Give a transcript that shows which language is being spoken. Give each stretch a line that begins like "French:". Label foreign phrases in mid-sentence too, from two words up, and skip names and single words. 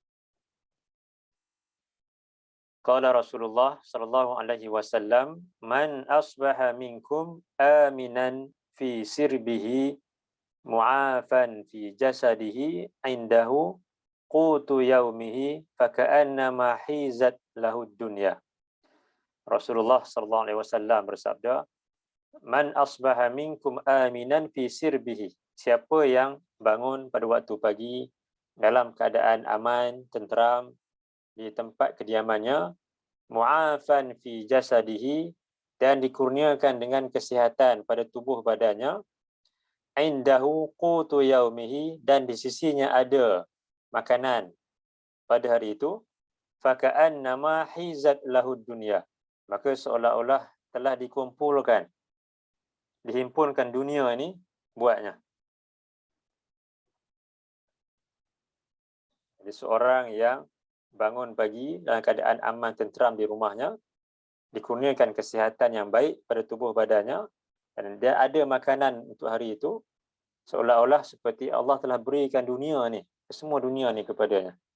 Arabic: قال رسول الله صلى الله عليه وسلم، "من أصبح منكم آمنا في سربه معافى في جسده عنده قوت يومه فكأنما حيزت له الدنيا."
Malay: Rasulullah
Arabic: صلى الله عليه وسلم
Malay: bersabda,
Arabic: "من أصبح منكم آمنا في سربه."
Malay: Siapa yang bangun pada waktu pagi dalam keadaan aman, tenteram di tempat kediamannya,
Arabic: معافى في جسده,
Malay: dan dikurniakan dengan kesihatan pada tubuh badannya,
Arabic: عنده قوت يومه,
Malay: dan di sisinya ada makanan pada hari itu,
Arabic: فكأنما حيزت له الدنيا,
Malay: maka seolah-olah telah dihimpunkan dunia ini buatnya. Jadi seorang yang bangun pagi dalam keadaan aman tenteram di rumahnya, dikurniakan kesihatan yang baik pada tubuh badannya, dan dia ada makanan untuk hari itu, seolah-olah seperti Allah telah berikan dunia ni, semua dunia ni kepadanya.